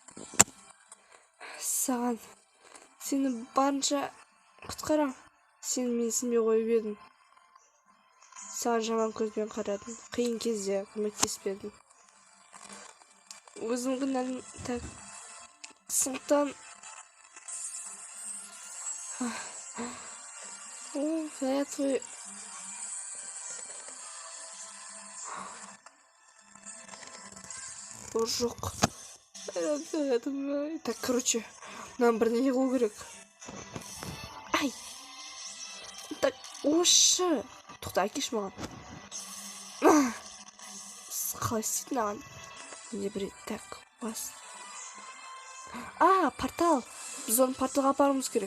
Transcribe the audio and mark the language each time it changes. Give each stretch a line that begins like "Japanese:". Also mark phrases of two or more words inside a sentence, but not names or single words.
Kazakh: Саған. Сені барынша құтқарам. Сен мен сенбей қойып едім. Саған жаман көзбен қарадым. Қиын кезде көмектеспедім. Өзім кінәлім. Так. Сондықтан.
Russian: Я твой.
Kazakh: Жоқ.
Russian: Так, короче, нам
Kazakh: бірдеңе қылу керек. Ай. Так, ошы. Тоқта, әкеш маған. Қалай істейді маған? Не біледі. Так, бас. Портал. Біз оны порталға апаруымыз керек.